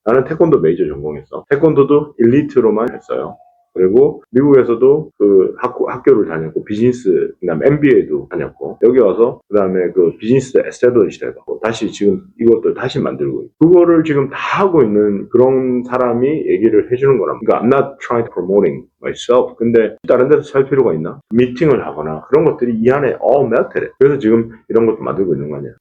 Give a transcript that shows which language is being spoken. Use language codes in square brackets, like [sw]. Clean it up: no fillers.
[ko] 나는 태권도 메이저 전공했어. 태권도도 일리트로만 했어요. 그리고 미국에서도 그 학교를 다녔고 비즈니스 그다음에 MBA도 다녔고 여기 와서 그다음에 그 비즈니스 에스테블리시를 해봤고 다시 지금 이것도 다시 만들고 그거를 지금 다 하고 있는 그런 사람이 얘기를 해주는 거라. 그러니까 [en] I'm not trying to promoting myself. [ko] 근데 다른 데서 살 필요가 있나? 미팅을 하거나 그런 것들이 이 안에 [en] all melted. [ko] 그래서 지금 이런 것도 만들고 있는 거 아니야.